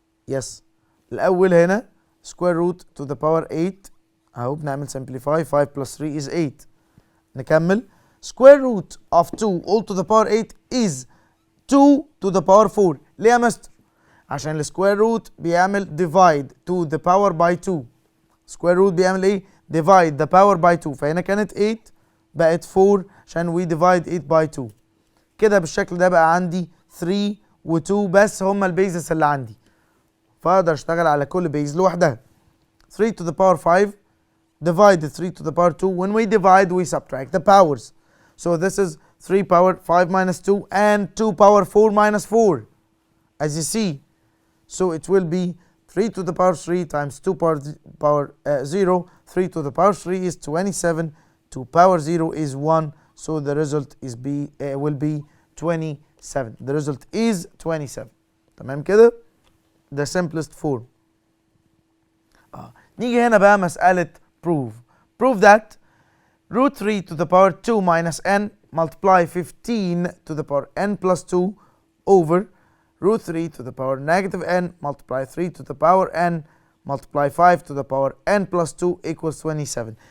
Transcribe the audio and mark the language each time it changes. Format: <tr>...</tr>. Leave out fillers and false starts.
<en>yes</en> <ar>الاول هنا</ar> <en>square root to the power 8</en> <ar>اهو بنعمل</ar> <en>simplify 5 plus 3 is 8.</en> <ar>نكمل</ar> <en>square root of 2 all to the power 8 is 2 to the power 4.</en> <ar>ليه يا مستر؟ عشان السكوير روت بيعمل</ar> <en>divide to the power by 2.</en> <ar>سكوير روت بيعمل ايه؟</ar> <en>divide the power by 2</en> <ar>فهنا كانت 8 بقت 4 عشان</ar> <en>we divide 8 by 2.</en> <ar>كده بالشكل ده بقى عندي 3 و2 بس هما البيزس اللي عندي فاقدر اشتغل على كل بيز لوحدها.</ar> <en>3 to the power 5 divide 3 to the power 2 when we divide we subtract the powers. So this is 3 power 5 minus 2 and 2 power 4 minus 4 as you see. So it will be 3 to the power 3 times 2 power 0. 3 to the power 3 is 27. 2 power 0 is 1. So the result is will be 27. The result is 27.</en> <ar>تمام كده؟</ar> <en>The simplest form.</en> <ar>نيجي هنا بقى مسألة prove.</ar> <en>Prove that root 3 to the power 2 minus n multiply 15 to the power n plus 2 over root 3 to the power negative n multiply 3 to the power n multiply 5 to the power n plus 2 equals 27.</en>